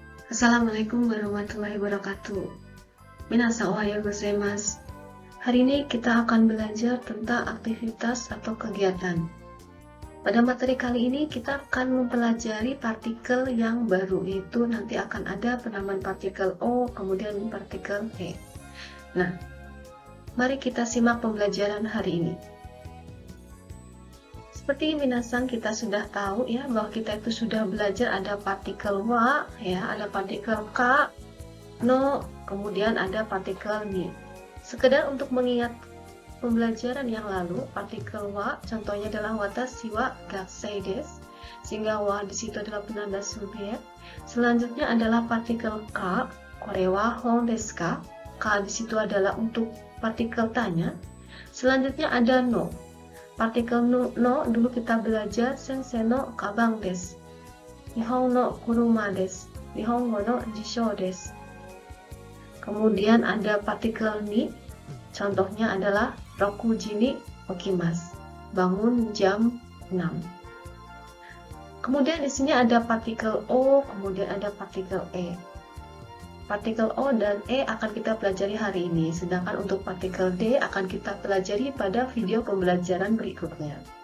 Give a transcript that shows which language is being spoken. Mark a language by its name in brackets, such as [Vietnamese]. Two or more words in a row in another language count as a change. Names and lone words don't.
[Arabic] السلام عليكم ورحمة الله وبركاته. [Japanese] 皆さん おはよう ございます. [Indonesian] Hari ini kita akan belajar tentang aktivitas atau kegiatan. Pada materi kali ini kita akan mempelajari partikel yang baru, yaitu nanti akan ada penamaan partikel O, kemudian partikel E. Nah, mari kita simak pembelajaran hari ini. Seperti minasan kita sudah tahu ya, bahwa kita itu sudah belajar ada partikel wa, ya, ada partikel ka, no, kemudian ada partikel ni. Sekedar untuk mengingat pembelajaran yang lalu, partikel wa contohnya adalah [Japanese] 私 は 学生 です, [Indonesian] sehingga wa di situ adalah penanda subjek. Selanjutnya adalah partikel ka, [Japanese] これ は 本 です か? [Indonesian] Ka di situ adalah untuk partikel tanya. Selanjutnya ada no. Partikel no dulu kita belajar [Japanese] 先生 の かばん です, 日本 の 車 です, 日本語 の 辞書 です. [Indonesian] Kemudian ada partikel ni, contohnya adalah [Japanese] 六時 に 起きます, [Indonesian] bangun jam 6. Kemudian di sini ada partikel O, kemudian ada partikel E. Partikel O dan E akan kita pelajari hari ini, sedangkan untuk partikel D akan kita pelajari pada video pembelajaran berikutnya.